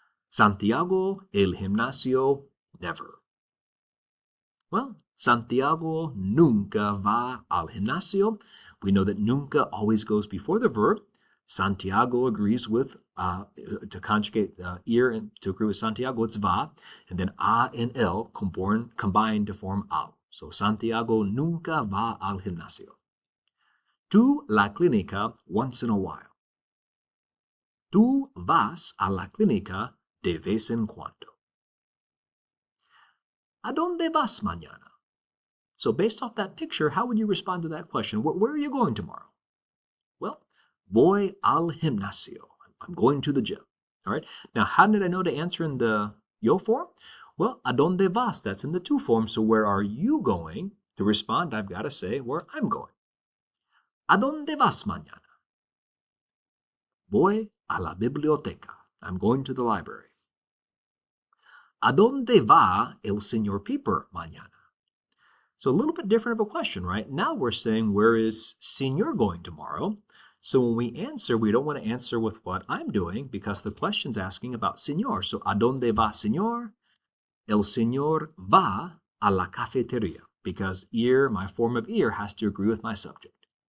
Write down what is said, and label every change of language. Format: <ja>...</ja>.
<es>Santiago, el gimnasio, never. Well, Santiago nunca va al gimnasio.</es> <en>We know that nunca always goes before the verb. Santiago agrees with, to conjugate ir and to agree with Santiago, it's va. And then a and el combine to form al.</en> <es>So Santiago nunca va al gimnasio. To la clínica</es> <en>once in a while.</en> <es>Tú vas a la clínica de vez en cuando. ¿A dónde vas mañana?</es> <en>So based off that picture, how would you respond to that question? Where are you going tomorrow? Well,</en> <es>voy al gimnasio.</es> <en>I'm going to the gym. All right. Now, how did I know to answer in the yo form? Well,</en> <es>a dónde vas?</es> <en>That's in the to form. So where are you going? To respond, I've got to say where I'm going.</en> <es>¿A dónde vas mañana? Voy a la biblioteca.</es> <en>I'm going to the library.</en> <es>¿A dónde va el señor Piper mañana?</es> <en>So a little bit different of a question, right? Now we're saying, where is señor going tomorrow? So when we answer, we don't want to answer with what I'm doing because the question's asking about señor. So,</en> <es>¿a dónde va señor? El señor va a la cafeteria</es> <en>because ir, my form of ir, has to agree with my subject.</en>